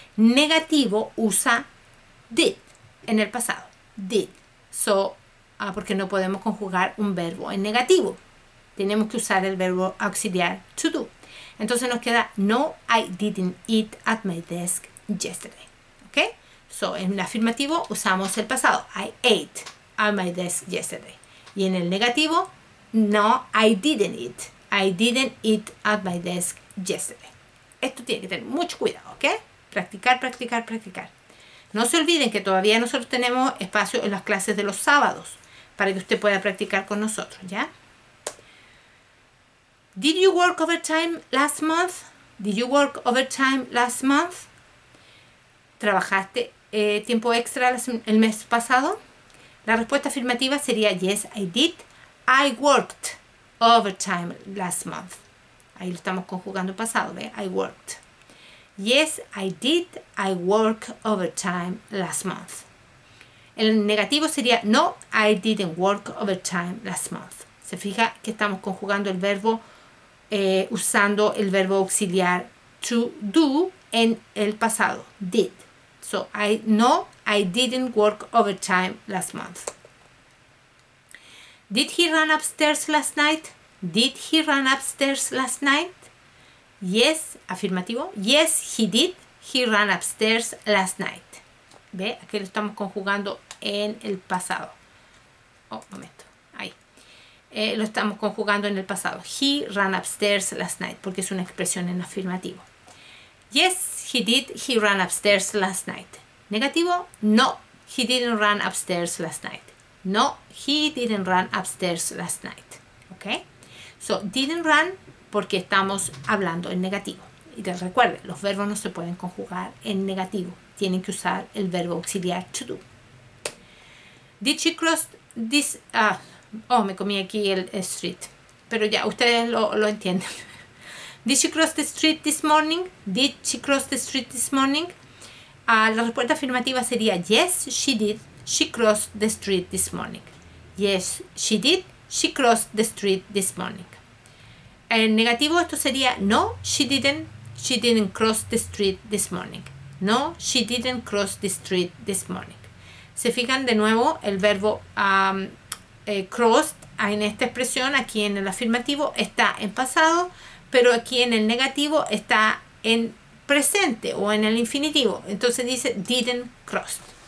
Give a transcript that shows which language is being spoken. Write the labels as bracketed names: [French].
[Spanish] Negativo usa did en el pasado. Did. So, porque no podemos conjugar un verbo en negativo. Tenemos que usar el verbo auxiliar to do. Entonces nos queda [English] No, I didn't eat at my desk yesterday. ¿Ok? [Spanish] So, en el afirmativo usamos el pasado. [English] I ate at my desk yesterday. [Spanish] Y en el negativo, [English] No, I didn't eat. I didn't eat at my desk yesterday. [Spanish] Esto tiene que tener mucho cuidado, ¿ok? Practicar, practicar, practicar. No se olviden que todavía nosotros tenemos espacio en las clases de los sábados para que usted pueda practicar con nosotros, ¿ya? [English] Did you work overtime last month? Did you work overtime last month? [Spanish] ¿Trabajaste tiempo extra el mes pasado? La respuesta afirmativa sería [English] Yes, I did. I worked overtime last month. [Spanish] Ahí lo estamos conjugando pasado, ¿ve? [English] I worked. Yes, I did. I worked overtime last month. [Spanish] El negativo sería [English] No, I didn't work overtime last month. [Spanish] Se fija que estamos conjugando el verbo usando el verbo auxiliar to do en el pasado, did. [English] So, No, I didn't work overtime last month. Did he run upstairs last night? Did he run upstairs last night? Yes, afirmativo. Yes, he did. He ran upstairs last night. [Spanish] ¿Ve? Aquí lo estamos conjugando en el pasado. Oh, momento. Ahí. Lo estamos conjugando en el pasado. [English] He ran upstairs last night, [Spanish] porque es una expresión en afirmativo. [English] Yes, he did. He ran upstairs last night. Negativo, no, he didn't run upstairs last night. No, he didn't run upstairs last night. [Spanish] ¿Ok? So, [English] didn't run [Spanish] porque estamos hablando en negativo. Y te recuerden, los verbos no se pueden conjugar en negativo. Tienen que usar el verbo auxiliar to do. [English] Did she cross this... [Spanish] me comí aquí el street. Pero ya, ustedes lo entienden. [English] Did she cross the street this morning? Did she cross the street this morning? [Spanish] La respuesta afirmativa sería [English] yes, she did. She crossed the street this morning. Yes, she did. She crossed the street this morning. [Spanish] En negativo esto sería [English] no, she didn't. She didn't cross the street this morning. No, she didn't cross the street this morning. [Spanish] Se fijan de nuevo el verbo crossed en esta expresión, aquí en el afirmativo está en pasado, pero aquí en el negativo está en presente o en el infinitivo. Entonces dice [English] didn't cross.